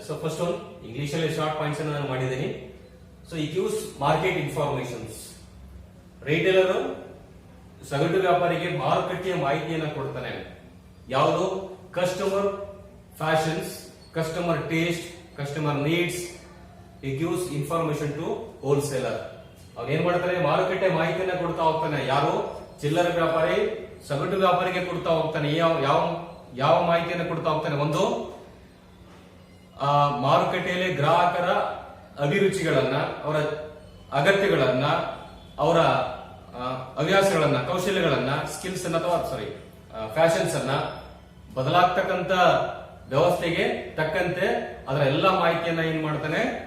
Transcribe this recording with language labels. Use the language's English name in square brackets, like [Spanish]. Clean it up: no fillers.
[English] So first one, English ಅಲ್ಲಿ short points ಅನ್ನು [Kannada] ನಾನು ಮಾಡಿದ್ದೀನಿ. [English] So it gives market informations. [Kannada] Retailer ಸಗಟು ವ್ಯಾಪಾರಿಗೆ ಮಾರುಕಟ್ಟೆಯ ಮಾಹಿತಿಯನ್ನು ಕೊಡ್ತಾನೆ. ಯಾವುದು? [English] Customer fashions, customer taste, customer needs. He gives information to wholesaler. [Kannada] ಅವನು ಏನ್ ಮಾಡ್ತಾನೆ? ಮಾರುಕಟ್ಟೆ ಮಾಹಿತಿಯನ್ನ ಕೊಡ್ತಾ ಹೋಗ್ತಾನೆ. ಯಾರು? ಚಿಲ್ಲರೆ ವ್ಯಾಪಾರಿ ಸಗಟು ವ್ಯಾಪಾರಿಗೆ ಕೊಡ್ತಾ ಹೋಗ್ತಾನೆ. ಯಾವ ಮಾಹಿತಿಯನ್ನ ಕೊಡ್ತಾ ಹೋಗ್ತಾನೆ? ಒಂದು, ಮಾರುಕಟ್ಟೆಯಲ್ಲಿ ಗ್ರಾಹಕರ ಅಭಿರುಚಿಗಳನ್ನ, ಅವರ ಅಗತ್ಯಗಳನ್ನ, ಅವರ ಹವ್ಯಾಸಗಳನ್ನ, ಕೌಶಲ್ಯಗಳನ್ನ, ಸ್ಕಿಲ್ಸ್ ಅನ್ನ ಅಥವಾ ಫ್ಯಾಷನ್ಸ್ ಅನ್ನ ಬದಲಾಗ್ತಕ್ಕಂತ ವ್ಯವಸ್ಥೆಗೆ ತಕ್ಕಂತೆ ಅದರ ಎಲ್ಲಾ ಮಾಹಿತಿಯನ್ನ ಏನ್ ಮಾಡ್ತಾನೆ?